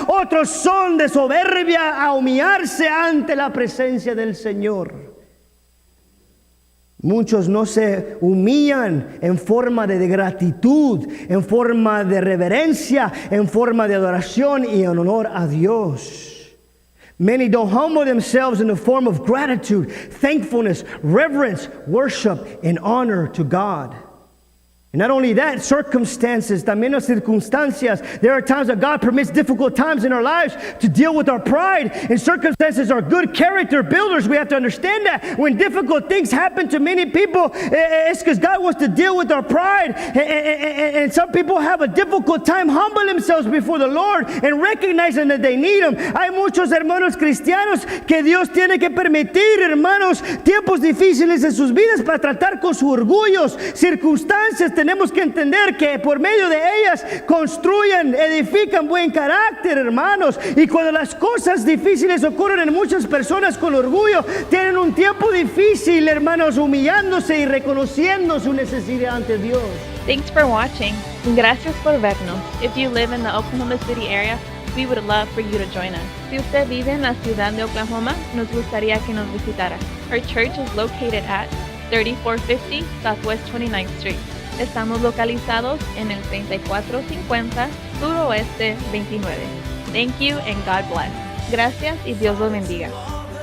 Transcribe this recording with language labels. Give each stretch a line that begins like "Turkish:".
Spanish: Otros son de soberbia a humillarse ante la presencia del Señor. Muchos no se humillan en forma de gratitud, en forma de reverencia, en forma de adoración y en honor a Dios.
English: Many don't humble themselves in the form of gratitude, thankfulness, reverence, worship, and honor to God. And not only that, circumstances,
Spanish: también las circunstancias.
English: There are times that God permits difficult times in our lives to deal with our pride. And circumstances are good character builders. We have to understand that. When difficult things happen to many people, it's because God wants to deal with our pride. And some people have a difficult time humbling themselves before the Lord and recognizing that they need Him.
Spanish: Hay muchos hermanos cristianos que Dios tiene que permitir, hermanos, tiempos difíciles en sus vidas para tratar con sus orgullos, circunstancias, tenemos que entender que por medio de ellas construyen, edifican buen carácter, hermanos. Y cuando las cosas difíciles ocurren en muchas personas con orgullo, tienen un tiempo difícil, hermanos, humillándose y reconociendo su necesidad ante Dios.
English: Thanks for watching.
Spanish: Gracias por vernos.
English: If you live in the Oklahoma City area, we would love for you to join us.
Spanish: Si usted vive en la ciudad de Oklahoma, nos gustaría que nos visitara.
English: Our church is located at 3450 Southwest 29th Street.
Spanish: Estamos localizados en el 3450 Suroeste 29.
English: Thank you and God bless.
Spanish: Gracias y Dios los bendiga.